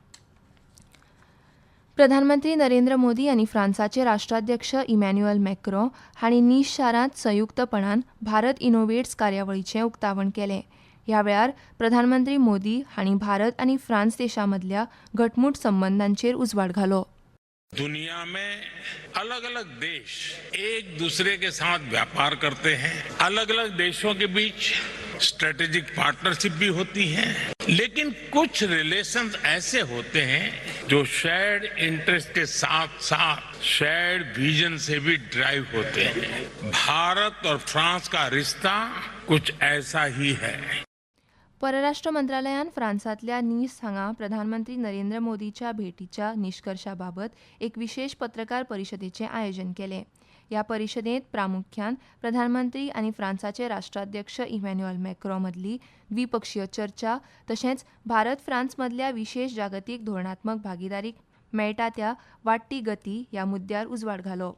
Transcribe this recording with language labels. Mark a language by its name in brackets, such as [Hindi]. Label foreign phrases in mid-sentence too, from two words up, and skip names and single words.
[Konkani] प्रधानमंत्री नरेंद्र मोदी आनी फ्रांसाचे राष्ट्राध्यक्ष इमॅन्युएल मॅक्रोन हांणी नीस शारांत संयुक्तपणान भारत इनोव्हेट्स कार्यावळीचें उक्तावण केलें. ह्या वेळार प्रधानमंत्री मोदी हांणी भारत आनी फ्रांस देशां मदल्या घटमूट संबंदांचेर उजवाड घालो. [Hindi] दुनिया में अलग अलग देश एक दूसरे के साथ व्यापार करते हैं. अलग अलग देशों के बीच [English] strategic partnership [Hindi] भी होती है, लेकिन कुछ रिलेशंस ऐसे होते हैं जो [English] shared interest [Hindi] के साथ साथ [English] shared vision [Hindi] से भी ड्राइव होते हैं. भारत और फ्रांस का रिश्ता कुछ ऐसा ही है. [Konkani] परराष्ट्र मंत्रालयान फ्रांसांतल्या नीस हांगा प्रधानमंत्री नरेंद्र मोदीच्या भेटीच्या निश्कर्शाबाबत एक विशेष पत्रकार परिशदेचें आयोजन केलें. ह्या परिशदेंत प्रामुख्यान प्रधानमंत्री आनी फ्रांसाचे राष्ट्राध्यक्ष इमॅन्युएल मॅक्रोन मदली द्विपक्षीय चर्चा तशेंच भारत फ्रांस मदल्या विशेष जागतीक धोरणात्मक भागीदारीक मेळटा त्या वाडटी गती ह्या मुद्द्यार उजवाड घालो.